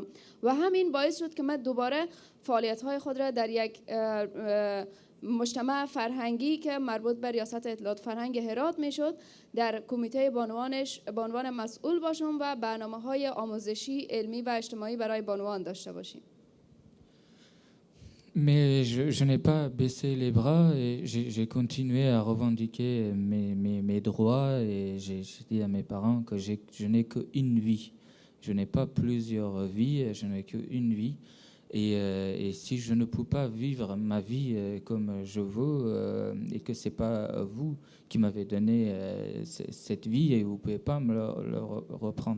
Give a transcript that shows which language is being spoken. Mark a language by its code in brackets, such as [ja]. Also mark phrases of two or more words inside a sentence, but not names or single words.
[fa] و همین باعث شد که من دوباره فعالیت‌های خود را در یک مجتمع فرهنگی که مربوط به ریاست اطلاعات فرهنگ هرات میشد در کمیته بانوانش به عنوان مسئول باشم و برنامه‌های آموزشی علمی و اجتماعی برای بانوان داشته باشیم. [fr] Mais je n'ai pas baissé les bras et j'ai continué à revendiquer mes droits et j'ai dit à mes parents que je n'ai qu'une vie. Je n'ai pas plusieurs vies, je n'ai qu'une vie. Et si je ne peux pas vivre ma vie comme je veux et que c'est pas vous qui m'avez donné cette vie et vous pouvez pas me le reprendre.